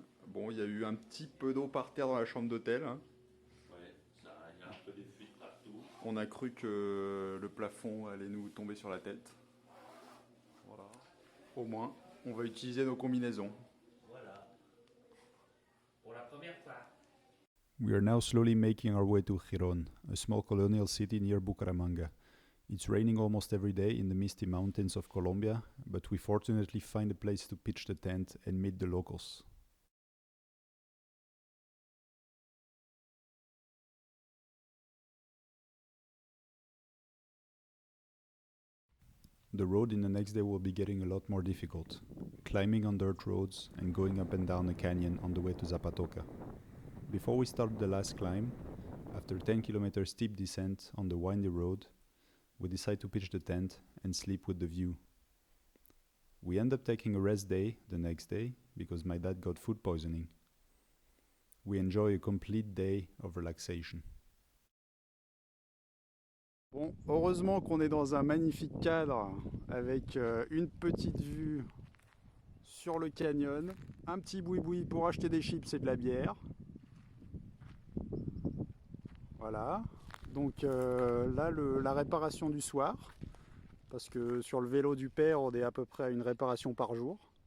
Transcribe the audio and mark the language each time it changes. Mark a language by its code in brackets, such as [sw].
[fr] Bon, il y a eu un petit peu d'eau par terre dans la chambre d'hôtel. Hein. Ouais, ça, il y a un peu des fuites partout. On a cru que le plafond allait nous tomber sur la tête. Voilà. Au moins, on va utiliser nos combinaisons. Voilà. Pour la première fois. [en] We are now slowly making our way to Girón, a small colonial city near Bucaramanga. It's raining almost every day in the misty mountains of Colombia, but we fortunately find a place to pitch the tent and meet the locals. The road in the next day will be getting a lot more difficult, climbing on dirt roads and going up and down a canyon on the way to Zapatoca. Before we start the last climb, after 10 kilometers steep descent on the windy road, we decide to pitch the tent and sleep with the view. We end up taking a rest day the next day because my dad got food poisoning. We enjoy a complete day of relaxation. [fr] Bon, heureusement qu'on est dans un magnifique cadre avec une petite vue sur le canyon, un petit boui-boui pour acheter des chips et de la bière. Voilà, donc là la réparation du soir, parce que sur le vélo du père on est à peu près à une réparation par jour.